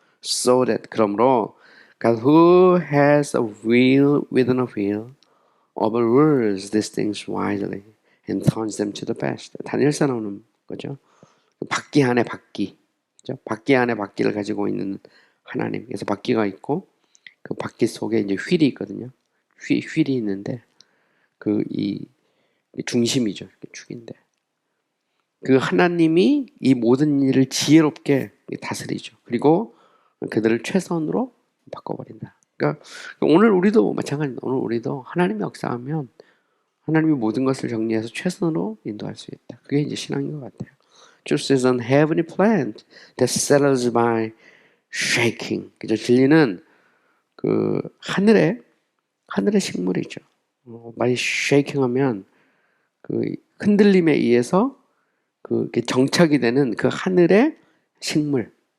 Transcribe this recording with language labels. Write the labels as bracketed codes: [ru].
[en] So that [ko] 그러므로 [en] God who has a wheel within a wheel overrules these things wisely and turns them to the best. [ko] 다니엘서 나오는 거죠. 바퀴 안에 바퀴, 그죠? 바퀴 안에 바퀴를 가지고 있는 하나님. 그래서 바퀴가 있고 그 바퀴 속에 이제 휠이 있거든요. 휠이 있는데 이 중심이죠. 축인데 그 하나님이 이 모든 일을 지혜롭게 다스리죠. 그리고 그들을 최선으로 바꿔버린다. 그러니까 오늘 우리도 마찬가지입니다. 오늘 우리도 하나님의 역사하면 하나님이 모든 것을 정리해서 최선으로 인도할 수 있다. 그게 이제 신앙인 것 같아요. [en] Just as an heavenly plant that settles by shaking. [ko] 그죠? 진리는 그 하늘의 식물이죠. [en] by shaking [ko] 하면 그 흔들림에 의해서 그게 정착이 되는 그 하늘의 식물.